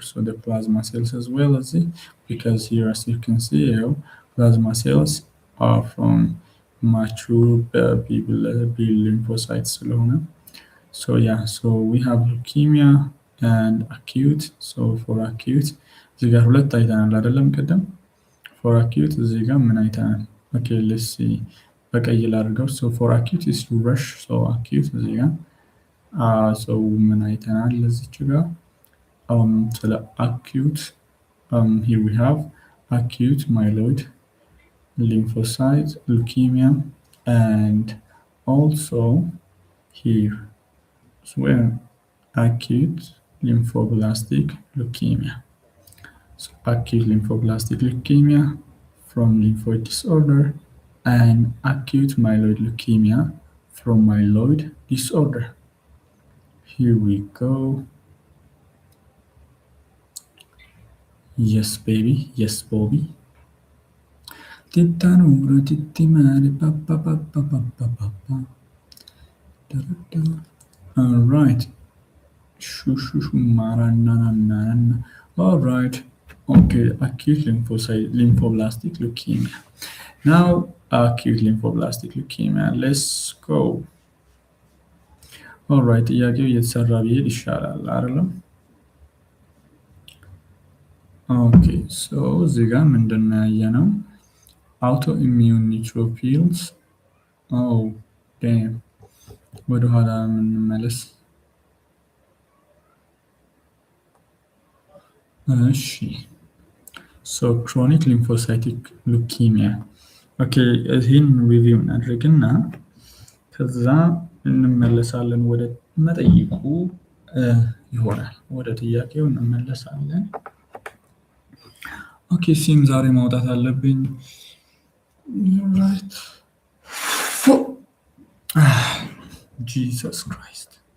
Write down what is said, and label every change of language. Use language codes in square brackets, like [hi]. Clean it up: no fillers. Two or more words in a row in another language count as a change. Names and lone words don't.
[en] So the plasma cells as well as it, because here as you can see here, plasma cells are from mature B lymphocytes ስለሆነ so yeah, so we have leukemia and acute. [am] So [en] for acute [am] እዚህ ጋር ሁለት አይተናል አይደለም ቅድም [en] for acute [am] እዚህ ጋር ምን አይተናል? [en] Okay, let's see. [am] በቀይ ላድርገው. [en] So for acute is rush. So acute [am] እዚህ ጋር [en] so [am] ምን አይተናል እዚች ጋር ስለ [en] acute here we have acute myeloid lymphocyte leukemia and also here as well acute lymphoblastic leukemia. So acute lymphoblastic leukemia from lymphoid disorder and acute myeloid leukemia from myeloid disorder. Here we go. Yes, baby. Yes, Bobby. Titanura, titimare, pa pa pa pa pa pa pa pa. Da, da, da. All right. Shoo, shoo, shoo, mara, na, na, na, na. All right. Okay, acute lymphoblastic leukemia. Now, acute lymphoblastic leukemia. Let's go. All right. [am] ጥያቄው እየተሰራ ቢሄድ ይሻላል አይደለም? [en] okay so [am] እዚህ ጋር ምንድን ነው ያየነው? [en] autoimmune neutrophils. Oh, damn. [am] ወደኋላ የምንመለስ እሺ [en] so chronic lymphocytic leukemia okay [am] ይህን ሪቪው እናድርግና ከዛ እንመለሳለን ወደ መጠይቁ ይሆናል ወደ ጥያቄው እንመለሳለን ኦኬ ሲም ዛሬ ማውጣት አለብኝ [en] right Jesus Christ